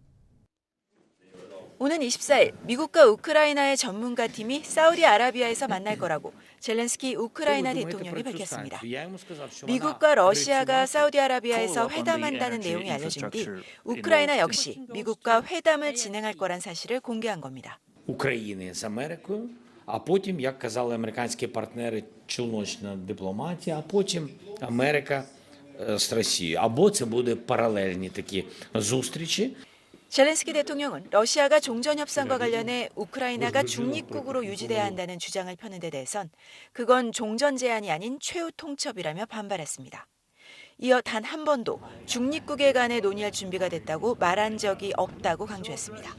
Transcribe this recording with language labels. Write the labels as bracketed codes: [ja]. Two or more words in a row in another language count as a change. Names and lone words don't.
[ko] 오는 24일 미국과 우크라이나의 전문가 팀이 사우디아라비아에서 만날 거라고 젤렌스키 우크라이나 대통령이 밝혔습니다. 미국과 러시아가 사우디아라비아에서 회담한다는 내용이 알려진 뒤 우크라이나 역시 미국과 회담을 진행할 거란 사실을 공개한 겁니다. [uk] України з Америкою, а потім, як казали американські партнери, чоловічна дипломатія, а потім Америка з Росією. Або це буде паралельні такі зустрічі. [ko] 젤렌스키 대통령은 러시아가 종전협상과 관련해 우크라이나가 중립국으로 유지돼야 한다는 주장을 펴는 데 대해선 그건 종전 제한이 아닌 최후 통첩이라며 반발했습니다. 이어 단 한 번도 중립국에 관해 논의할 준비가 됐다고 말한 적이 없다고 강조했습니다.